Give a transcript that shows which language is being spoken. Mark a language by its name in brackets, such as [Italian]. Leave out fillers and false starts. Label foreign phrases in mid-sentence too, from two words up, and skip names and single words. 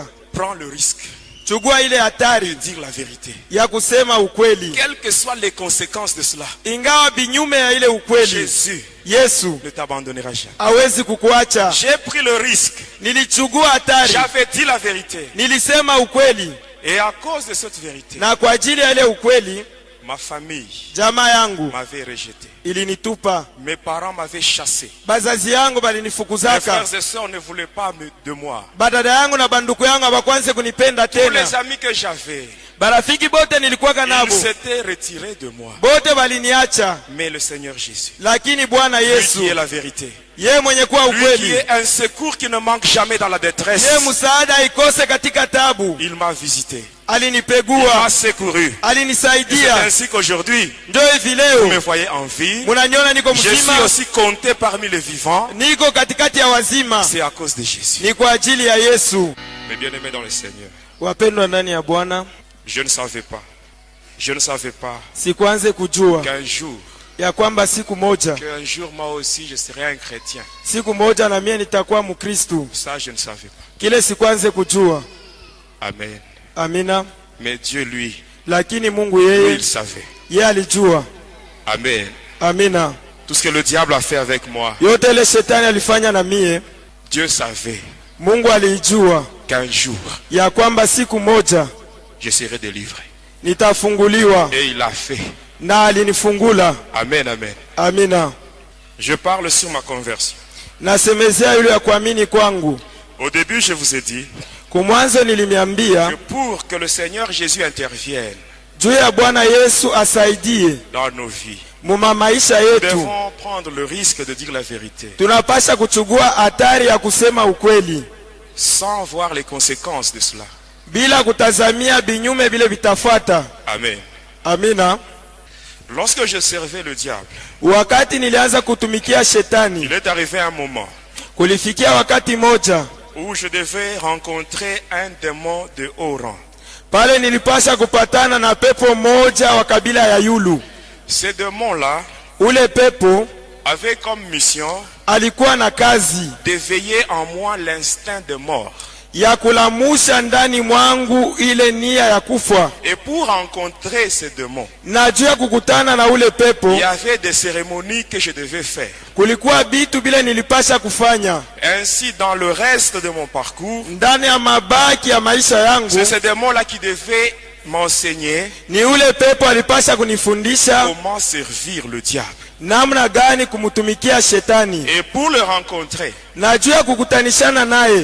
[French] Prends le risque [Swahili] chugua ile [French] de [Swahili] hatari [French] dire la vérité. [Swahili] ya kusema ukweli, [French] Quelles que soient les conséquences de cela, [Swahili] ingawa binyume ya ile ukweli. [French] Jésus [Swahili] Yesu [French] ne t'abandonnera jamais. [Swahili] hawezi kukuacha. [French] J'ai pris le risque. [Swahili] Nilichugua hatari, [French] J'avais dit la vérité. [Swahili] nilisema ukweli, [French] Et à cause de cette vérité, [Swahili] na kwa ajili ya ile ukweli [French] ma famille [Swahili] jamaa yangu [French] m'avait rejeté. [Swahili] ilinitupa, [French] Mes parents m'avaient chassé. [Swahili] bazazi yangu [French] Mes [Swahili] balinifukuzaka, [French] frères et sœurs ne voulaient pas de moi. [Swahili] badada yangu na banduku yangu abakwanze kunipenda [French] Tous [Swahili] tena. [French] les amis que j'avais, [Swahili] Barafiki bote nilikuwaka [French] ils [Swahili] nabo [French] s'étaient retirés de moi. [Swahili] bote baliniacha, [French] Mais le Seigneur Jésus, [Swahili] lakini Bwana [French] lui [Swahili] Yesu, [French] qui est la vérité, [Swahili] yeye mwenye kuwa [French] lui qui [Swahili] ukweli, [French] est un secours qui ne manque jamais dans la détresse, [Swahili] yeye msaada ikose katika tabu, [French] il m'a visité, il [Swahili] alinipegua, [French] m'a secouru. Et c'est [Swahili] alinisaidia. [French] ainsi qu'aujourd'hui, [Swahili] Ndio hivi [French] vous [Swahili] leo [French] me voyez en vie. [Swahili] munaniona niko [French] Je suis [Swahili] mzima, [French] aussi compté parmi les vivants. [Swahili] niko katikati ya wazima, [French] C'est à cause de Jésus. [Swahili] ni kwa ajili ya Yesu. [French] Mes bien-aimés dans le Seigneur, [Swahili] Wapendwa ndani ya Bwana, [French] je ne savais pas [Swahili] sikuanze kujua [French] qu'un jour, [Swahili] ya kwamba siku moja [French] moi aussi je serais un chrétien. [Swahili] siku moja na mie nitakuwa Mkristu. [French] Ça, je ne savais pas. [Swahili] Kile sikuanze kujua. [French] Amen. [Swahili] Amina. [French] Mais Dieu, lui, [Swahili] Lakini Mungu [French] il [Swahili] yeye [French] savait. [Swahili] alijua. [French] Amen. [Swahili] Amina. [French] Tout ce que le diable a fait avec moi, [Swahili] Yote ile shetani alifanya na mie, [French] Dieu savait [Swahili] Mungu alijua [French] qu'un jour, [Swahili] ya kwamba siku moja [French] je serai délivré. [Swahili] nitafunguliwa, [French] Et il l'a fait. [Swahili] na alinifungula. [French] Amen, amen. [Swahili] Amina. [French] Je parle sur ma conversion. [Swahili] Nasemezea yule ya kuamini kwangu. [French] Au début, je vous ai dit [Swahili] Kumwanzo [French] que [Swahili] nilimiambia [French] pour que le Seigneur Jésus intervienne [Swahili] juu ya Bwana Yesu asaidie [French] dans nos vies, [Swahili] muma maisha [French] nous [Swahili] yetu, [French] devons prendre le risque de dire la vérité [Swahili] tunapasha kuchugua hatari ya kusema ukweli [French] sans voir les conséquences de cela. [Swahili] bila kutazamia binyume vile vitafuata. [French] Amen. [Swahili] Amina. [French] Lorsque je servais le diable, [Swahili] Wakati nilianza kutumikia shetani, [French] il est arrivé un moment [Swahili] kulifikia wakati moja [French] où je devais rencontrer un démon de haut rang. [Swahili] pale nilipasha kupatana na pepo moja wa kabila ya Yulu. [French] Ce démon-là [Swahili] Ule pepo [French] avait comme mission [Swahili] alikuwa na kazi [French] d'éveiller en moi l'instinct de mort. [Swahili] ya kulamusha ndani mwangu ile nia ya kufa. [French] Et pour rencontrer ces démons, [Swahili] Na juu ya kukutana na ule pepo, [French] il y avait des cérémonies que je devais faire. [Swahili] kulikuwa bitu bile nilipasha kufanya. [French] Ainsi, dans le reste de mon parcours, [Swahili] Ndani ya mabaki ya maisha yangu, [French] c'est ces démons-là qui devaient m'enseigner [Swahili] ni ule pepo alipasha kunifundisha [French] comment servir le diable. [Swahili] namna gani kumutumikia shetani. [French] Et pour le rencontrer, [Swahili] Na juu ya kukutanishana naye,